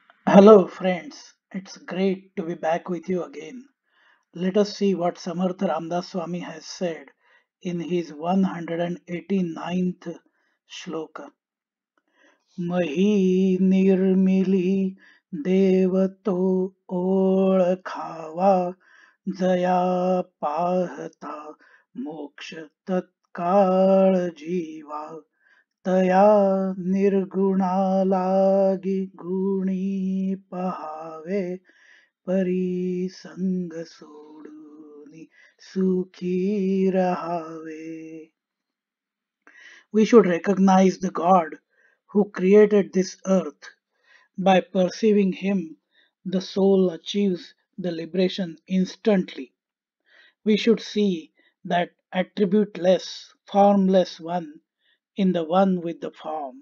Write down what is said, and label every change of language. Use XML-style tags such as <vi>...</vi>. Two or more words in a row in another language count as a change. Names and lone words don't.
<en>Hello, friends. It's great to be back with you again. Let us see what Samarth Ramdas Swami has said in his 189th shloka.</en> <mr>मही मिळी देव ओळखावा जया पाहता मोक्ष तत्काळ जीवा तया गुणालागी गुणी पहावे परी संग सोडूनी सुखी रहावे.</mr> <en>We should recognize the God who created this earth. By perceiving Him, the soul achieves the liberation instantly. We should see that attributeless, formless one in the one with the form.</en>